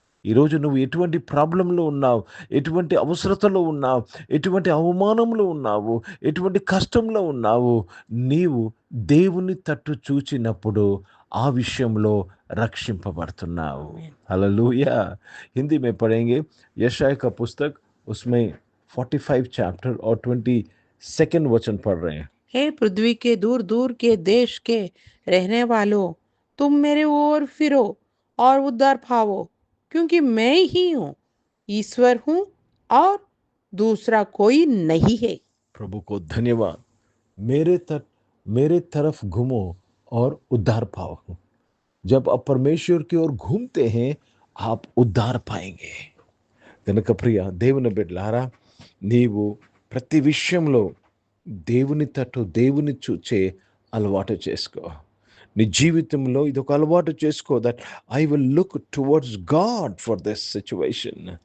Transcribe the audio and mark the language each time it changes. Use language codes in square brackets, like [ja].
[te] ఈరోజు నువ్వు ఎటువంటి ప్రాబ్లంలో ఉన్నావు, ఎటువంటి అవసరతలో ఉన్నావు, ఎటువంటి అవమానంలో ఉన్నావు, ఎటువంటి కష్టంలో ఉన్నావు, నీవు దేవుని తట్టు చూచినప్పుడు ఆ విషయంలో రక్షింపబడుతున్నావు. హల్లెలూయా. [hi] हिंदी में पढ़ेंगे यशाया का पुस्तक, उसमें 45 चैप्टर और 22 वचन पढ़ रहे हैं. हे पृथ्वी के दूर दूर के देश के रहने वालों, तुम मेरे ओर फिरो और उद्धार पाओ, क्योंकि मैं ही हूँ, ईश्वर हूँ और दूसरा कोई नहीं है. प्रभु को धन्यवाद. मेरे तरफ घूमो और उद्धार पाओ. जब आप परमेश्वर की ओर घूमते हैं, आप उद्धार पाएंगे. [te] కనుక ప్రియ దేవుని బిడ్డలారా, నీవు ప్రతి విషయంలో దేవుని తట్టు, దేవుని చూచే అలవాటు చేసుకో. నీ జీవితంలో ఇది ఒక అలవాటు చేసుకో, [en] That I will look towards God for this situation.